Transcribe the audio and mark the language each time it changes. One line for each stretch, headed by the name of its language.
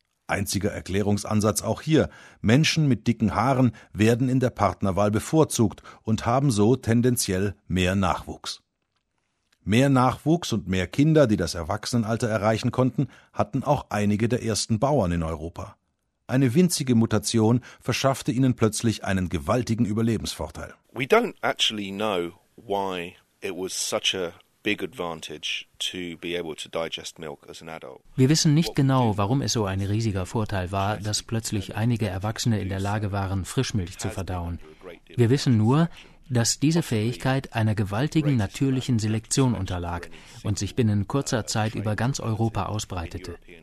German: Einziger Erklärungsansatz auch hier, Menschen mit dicken Haaren werden in der Partnerwahl bevorzugt und haben so tendenziell mehr Nachwuchs. Mehr Nachwuchs und mehr Kinder, die das Erwachsenenalter erreichen konnten, hatten auch einige der ersten Bauern in Europa. Eine winzige Mutation verschaffte ihnen plötzlich einen gewaltigen Überlebensvorteil.
English: We don't actually know why it was such a big advantage to be able to digest milk as an adult.
German: Wir wissen nicht genau, warum es so ein riesiger Vorteil war, dass plötzlich einige Erwachsene in der Lage waren, Frischmilch zu verdauen. Wir wissen nur, dass diese Fähigkeit einer gewaltigen natürlichen Selektion unterlag und sich binnen kurzer Zeit über ganz Europa ausbreitete.